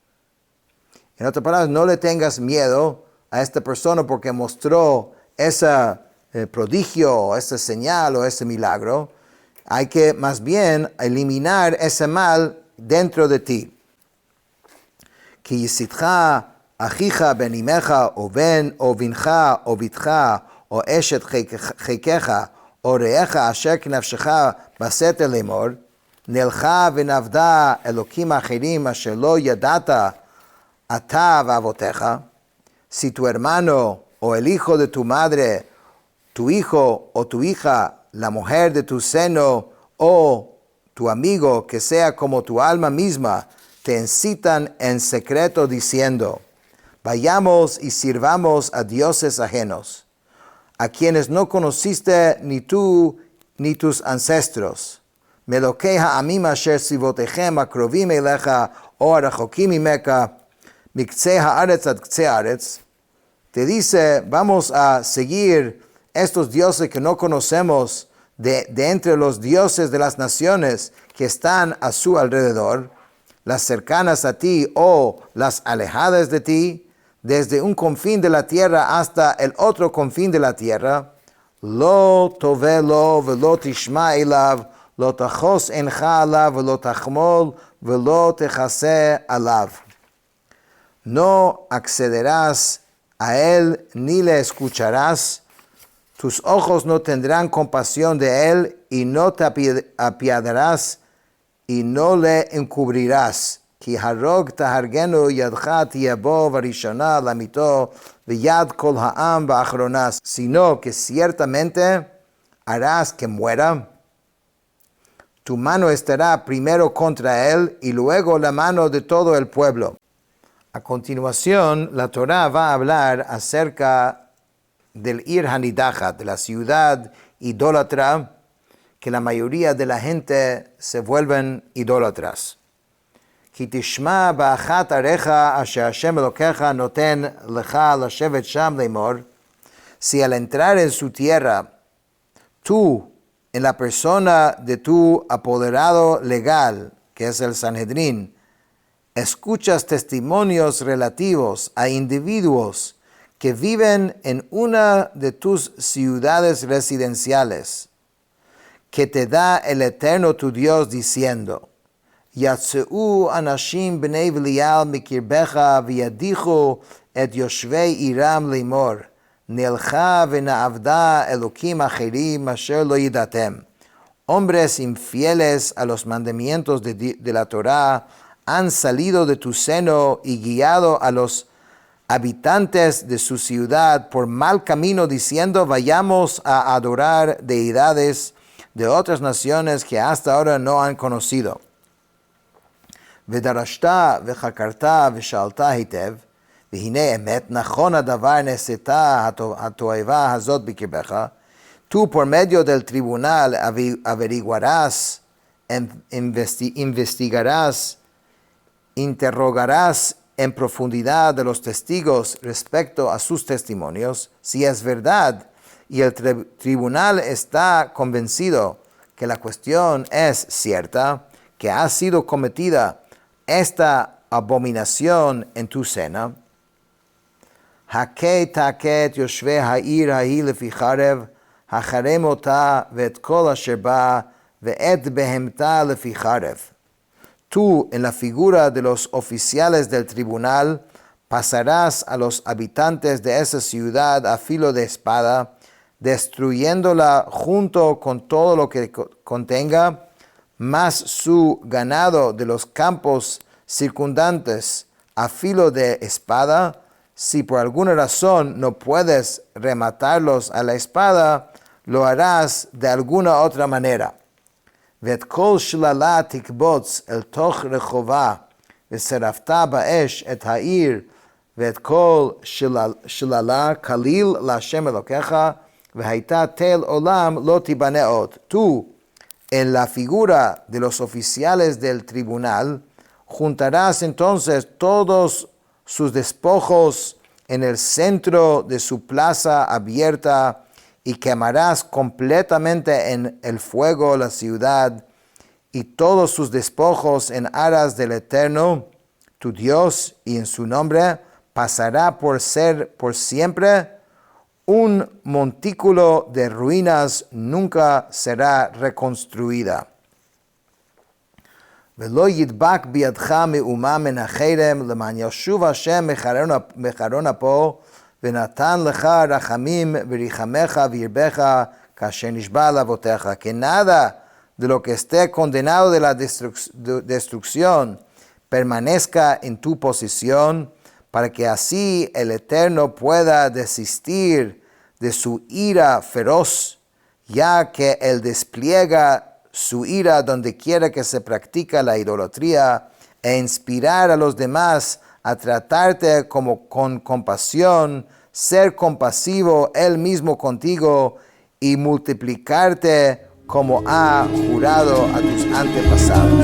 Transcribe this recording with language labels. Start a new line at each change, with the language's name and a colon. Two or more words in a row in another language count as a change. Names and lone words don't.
Spanish: En otras palabras, no le tengas miedo a esta persona porque mostró ese prodigio, esa señal o ese milagro. Hay que más bien eliminar ese mal dentro de ti.
Hebrew: כי יסיתך אחיך בן אמך או בן או בנך או בתך או אשת חיכך או רעך אשר כנפשך בסתר לאמור, נלכה ונעבדה אלוקים אחרים אשר לא ידעת אתה ואבותיך.
Spanish: Si tu hermano o el hijo de tu madre, tu hijo o tu hija, la mujer de tu seno o tu amigo que sea como tu alma misma, te incitan en secreto diciendo, vayamos y sirvamos a dioses ajenos, a quienes no conociste ni tú ni tus ancestros.
Hebrew: מאלוקי העמים אשר סביבותיכם הקרובים אליך או הרחוקים ממך, מקצה הארץ עד קצה הארץ.
Spanish: Te dice, vamos a seguir estos dioses que no conocemos de entre los dioses de las naciones que están a su alrededor, las cercanas a ti o las alejadas de ti, desde un confín de la tierra hasta el otro confín de la tierra.
Hebrew: לא תאבה לו ולא תשמע אליו, לא תחוס עינך עליו, ולא תחמול, ולא תכסה עליו.
Spanish: No accederás a él ni le escucharás. Tus ojos no tendrán compasión de él y no te apiadarás y no le encubrirás.
Hebrew: כי הרוג תהרגנו ידך תהיה בו וראשונה למיתו ויד כל העם באחרונה,
Spanish: sino que ciertamente harás que muera. Tu mano estará primero contra él y luego la mano de todo el pueblo. A continuación, la Torá va a hablar acerca del Ir Hanidajat, de la ciudad idólatra, que la mayoría de la gente se vuelven idólatras.
Hebrew: כי תשמע באחת עריך אשר השם אלוקיך נותן לך לשבת שם לאמור,
Spanish: si al entrar en su tierra, tú, en la persona de tu apoderado legal, que es el Sanhedrin, escuchas testimonios relativos a individuos que viven en una de tus ciudades residenciales, que te da el Eterno tu Dios diciendo,
Hebrew: יצאו אנשים בני בליעל מקרבך וידיחו את יושבי עירם לאמור, נלכה ונעבדה אלוקים אחרים אשר לא ידעתם.
Spanish: Hombres infieles a los mandamientos de la Torah han salido de tu seno y guiado a los habitantes de su ciudad por mal camino, diciendo, vayamos a adorar deidades de otras naciones que hasta ahora no han conocido.
Hebrew: ודרשת וחקרת ושאלת היטב, והנה אמת נכון הדבר נעשתה התועבה הזאת בקרבך,
Spanish: tú por medio del tribunal averiguarás, investigarás, interrogarás en profundidad de los testigos respecto a sus testimonios, si es verdad y el tribunal está convencido que la cuestión es cierta, que ha sido cometida esta abominación en tu seno,
Hebrew: הכה תכה את יושבי העיר ההיא לפי חרב, החרם אותה ואת כל אשר בה, ואת בהמתה לפי חרב.
Spanish: Tú, en la figura de los oficiales del tribunal, pasarás a los habitantes de esa ciudad a filo de espada, destruyéndola junto con todo lo que contenga, más su ganado de los campos circundantes a filo de espada. Si por alguna razón no puedes rematarlos a la espada, lo harás de alguna otra manera.
Hebrew: ואת כל שללה תקבוץ אל תוך רחובה, ושרפת באש את העיר, ואת כל שללה כליל להשם אלוקיך, והייתה תל עולם לא תיבנה עוד.
Spanish: Tú, en la figura de los oficiales del tribunal, juntarás entonces todos sus despojos en el centro de su plaza abierta, y quemarás completamente en el fuego la ciudad y todos sus despojos en aras del Eterno, tu Dios, y en su nombre pasará por ser por siempre un montículo de ruinas, nunca será reconstruida.
Hebrew: ולא ידבק בידך מאומה מן החרם, למען ישוב השם מחרון אפו, ונתן לך רחמים וריחמך וירבך כאשר נשבע לאבותיך.
Spanish: Que nada de lo que esté condenado de la destrucción permanezca en tu posición, para que así el Eterno pueda desistir de su ira feroz, ya que Él despliega su ira donde quiera que se practica la idolatría, e inspirar a los demás a tratarte como con compasión, ser compasivo Él mismo contigo y multiplicarte como ha jurado a tus antepasados.